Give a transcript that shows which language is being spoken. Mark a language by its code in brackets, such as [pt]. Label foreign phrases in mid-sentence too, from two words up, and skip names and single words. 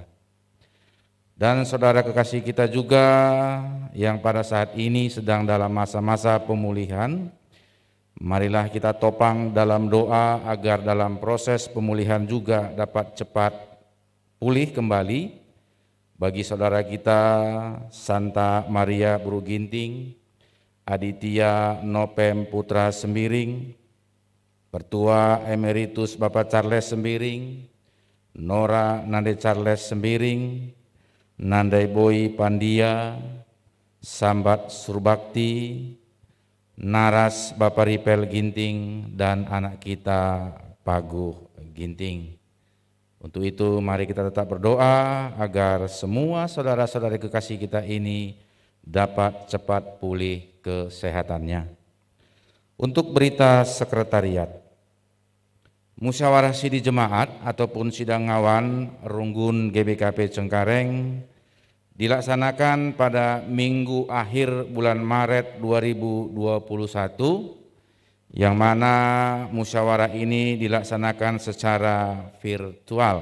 [id] Dan saudara kekasih kita juga yang pada saat ini sedang dalam masa-masa pemulihan, marilah kita topang dalam doa agar dalam proses pemulihan juga dapat cepat pulih kembali. Bagi saudara kita Santa Maria Buru Ginting, Aditya Nopem Putra Sembiring, Pertua Emeritus Bapak Charles Sembiring, Nora Nande Charles Sembiring, Nandai Boy Pandia, Sambat Surbakti, Naras Bapak Ripel Ginting, dan anak kita Paguh Ginting. Untuk itu mari kita tetap berdoa agar semua saudara-saudari kekasih kita ini dapat cepat pulih kesehatannya. Untuk berita sekretariat, musyawarah sidi jemaat ataupun sidang ngawan Runggun GBKP Cengkareng dilaksanakan pada minggu akhir bulan Maret 2021, yang mana musyawarah ini dilaksanakan secara virtual.